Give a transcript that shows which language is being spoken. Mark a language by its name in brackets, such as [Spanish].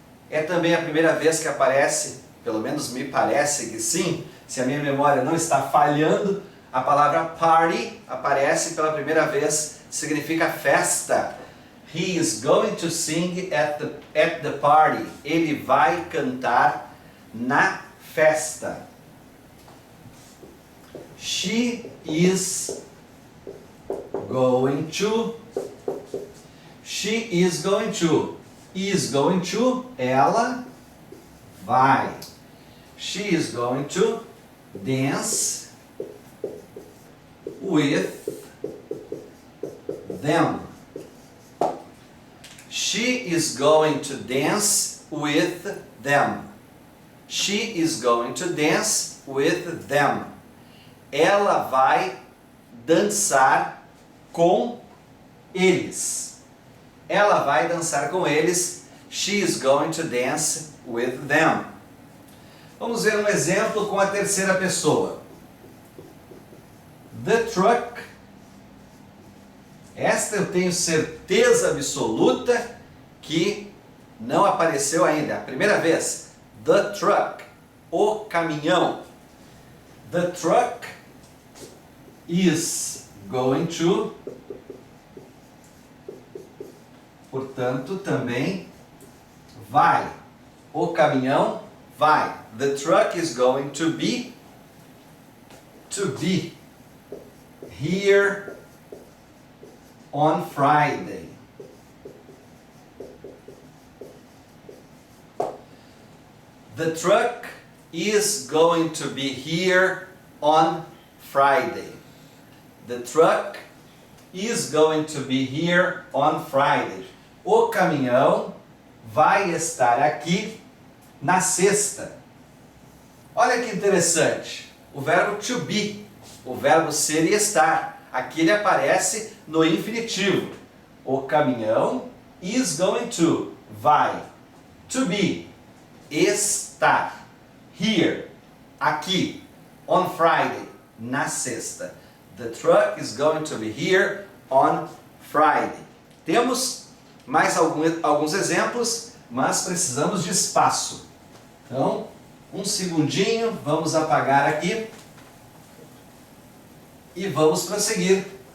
[Portuguese] É também a primeira vez que aparece, pelo menos me parece que sim, se a minha memória não está falhando, a palavra party aparece pela primeira vez, significa festa. [English] He is going to sing at the party. [Portuguese] Ele vai cantar na festa. [English] She is going to. She is going to. Is going to. [Portuguese] Ela vai. [English] She is going to dance with them. She is going to dance with them. She is going to dance with them. [Portuguese] Ela vai dançar com eles. Ela vai dançar com eles. [English] She is going to dance with them. [Portuguese] Vamos ver um exemplo com a terceira pessoa. [English] The truck. [Portuguese] Esta eu tenho certeza absoluta que não apareceu ainda. A primeira vez. [English] The truck. [Portuguese] O caminhão. [English] The truck is going to. [Portuguese] Portanto, também vai. O caminhão vai. [English] The truck is going to be here on Friday. The truck is going to be here on Friday. The truck is going to be here on Friday. [Portuguese] O caminhão vai estar aqui na sexta. Olha que interessante. O verbo to be, o verbo ser e estar. Aqui ele aparece no infinitivo. O caminhão [English] is going to, [Portuguese] vai. [English] To be, [Portuguese] estar. [English] Here, [Portuguese] aqui. [English] On Friday, [Portuguese] na sexta. [English] The truck is going to be here on Friday. [Portuguese] Temos mais alguns exemplos, mas precisamos de espaço. Então, um segundinho, vamos apagar aqui e vamos prosseguir.